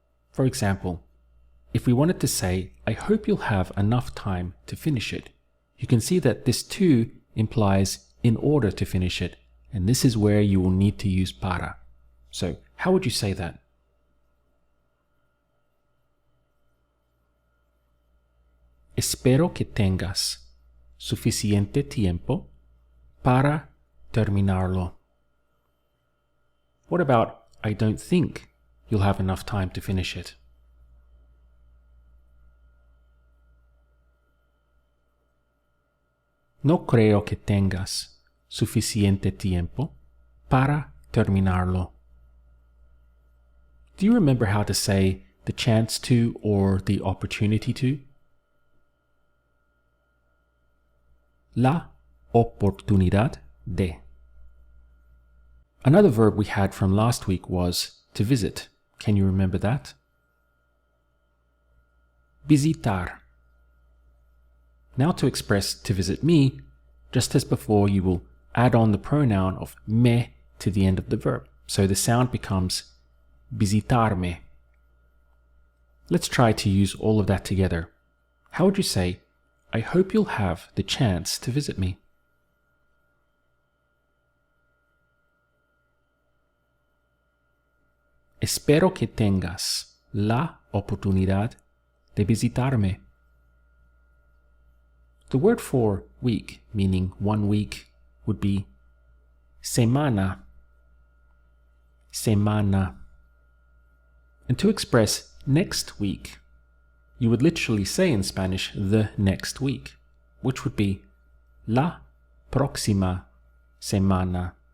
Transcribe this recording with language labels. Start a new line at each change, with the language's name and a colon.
English: For example, if we wanted to say, I hope you'll have enough time to finish it, you can see that this too implies in order to finish it, and this is where you will need to use para. So how would you say that?
Spanish: Espero que tengas suficiente tiempo para terminarlo.
English: What about I don't think you'll have enough time to finish it?
Spanish: No creo que tengas suficiente tiempo para terminarlo.
English: Do you remember how to say the chance to or the opportunity to?
Spanish: La oportunidad de.
English: Another verb we had from last week was to visit. Can you remember that? Visitar. Now to express to visit me, just as before, you will add on the pronoun of me to the end of the verb. So the sound becomes visitarme. Let's try to use all of that together. How would you say, I hope you'll have the chance to visit me?
Spanish: Espero que tengas la oportunidad de visitarme.
English: The word for week, meaning 1 week, would be semana. Semana. And to express next week, you would literally say in Spanish the next week, which would be
Spanish: la próxima semana.